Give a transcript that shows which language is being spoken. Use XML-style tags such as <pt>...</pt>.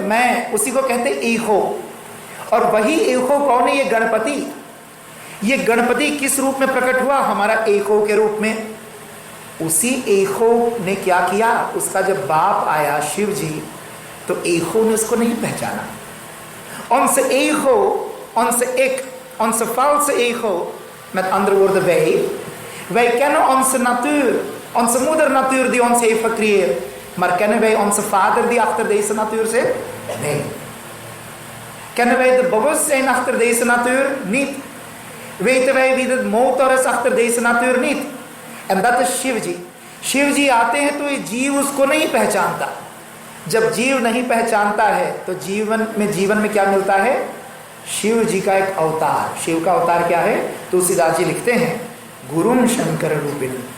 <hi>मैं, उसी को कहते ईहो। और वही ईहो कौन है? ये गणपति। ये गणपति किस रूप में प्रकट हुआ? हमारा ईहो के रूप में। उसी ईहो ने क्या किया? उसका जब बाप आया शिव जी, तो ईहो ने उसको नहीं पहचाना।</hi> <nl>Onze ego, onze ik, onze valse ego, met andere woorden wij kennen onze natuur, onze moedernatuur die ons heeft gecreëerd. Maar kennen wij onze vader die achter deze natuur zit? Nee. Kennen wij de bewustzijn achter deze natuur? Niet. Weten wij wie de motor is achter deze natuur? Niet. En dat is Shivji.</nl> <hi>Shivji आते हैं तो ये जीव उसको नहीं पहचानता। जब जीव नहीं पहचानता है तो जीवन में क्या मिलता है? शिव जी का एक अवतार। शिव का अवतार क्या है? तुलसीदास जी लिखते हैं, गुरुम शंकर रूपिण।</hi>